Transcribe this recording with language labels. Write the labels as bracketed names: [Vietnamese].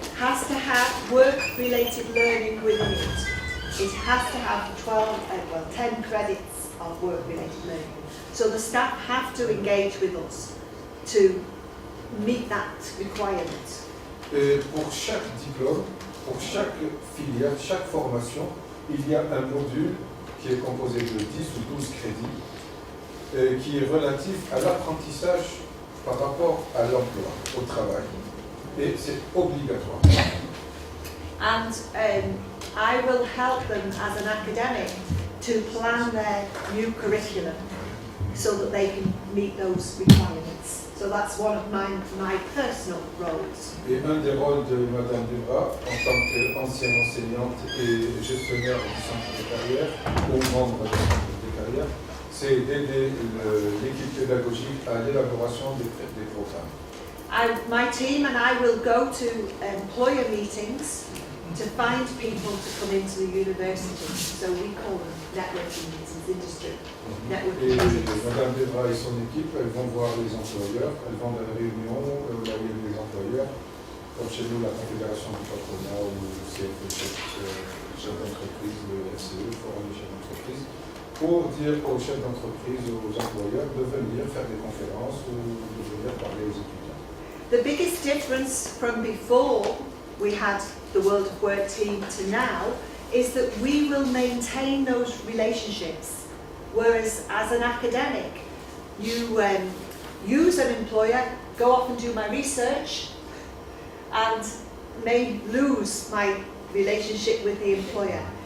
[English] has to have work-related learning within it. It has to have 10 credits of work-related learning. So the staff have to engage with us to meet that requirement. [French] Et pour chaque diplôme, pour chaque filière, chaque formation, il y a un module qui est composé de 10 ou 12 crédits qui est relatif à l'apprentissage par rapport à l'emploi, au travail. Et c'est obligatoire. [English] And I will help them as an academic to plan their new curriculum so that they can meet those requirements. So that's one of my personal roles. [French] Et un des rôles de Madame Dubras, en tant qu'ancienne enseignante et gestionnaire du centre de carrière, ou membre du centre de carrière, c'est d'aider l'équipe pédagogique à l'élaboration des programmes. [English] My team and I will go to employer meetings to find people to come into the university. So we call them networking meetings, industry networking [French] Et [English] meetings. [French] Madame Debra et son équipe, elles vont voir les employeurs, elles vont dans la réunion là où il y a des employeurs, comme chez nous la Confédération du patronat ou le CFE, chef d'entreprise, le FCE, Forum des chefs d'entreprise, pour dire aux chefs d'entreprise, aux employeurs de venir faire des conférences ou de venir parler aux étudiants. [English] The biggest difference from before we had the World of Work team to now is that we will maintain those relationships. Whereas as an academic, you use an employer, go off and do my research, and may lose my relationship with the employer.